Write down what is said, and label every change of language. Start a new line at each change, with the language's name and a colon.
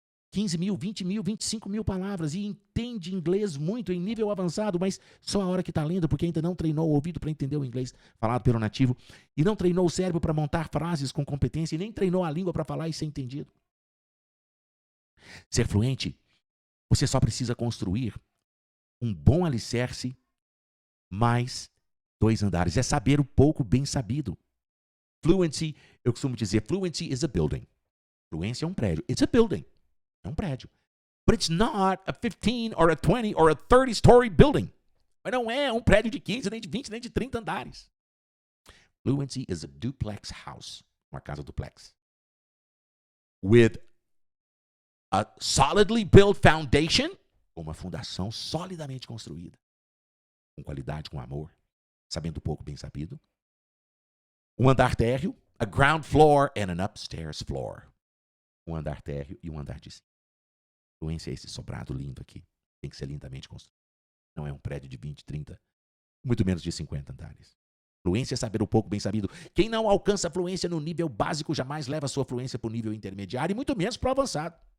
Portuguese: 15 mil, 20 mil, 25 mil palavras e entende inglês muito em nível avançado, mas só a hora que está lendo, porque ainda não treinou o ouvido para entender o inglês falado pelo nativo e não treinou o cérebro para montar frases com competência e nem treinou a língua para falar e ser entendido. Ser fluente, você só precisa construir um bom alicerce mais 2 andares. É saber o pouco bem sabido. Fluency, eu costumo dizer,
English: fluency is a building.
Portuguese: Fluência é um prédio.
English: It's a building.
Portuguese: É um prédio.
English: But it's not a 15 or a 20 or a 30-story building.
Portuguese: Mas não é um prédio de 15, nem de 20, nem de 30 andares.
English: Fluency is a duplex house.
Portuguese: Uma casa duplex.
English: With a solidly built foundation.
Portuguese: Uma fundação solidamente construída. Com qualidade, com amor. Sabendo pouco, bem sabido. Um andar térreo.
English: A ground floor and an upstairs floor.
Portuguese: Um andar térreo e um andar de cima. Fluência é esse sobrado lindo aqui. Tem que ser lindamente construído. Não é um prédio de 20, 30, muito menos de 50 andares. Fluência é saber o pouco bem sabido. Quem não alcança fluência no nível básico jamais leva a sua fluência para o nível intermediário e muito menos para o avançado.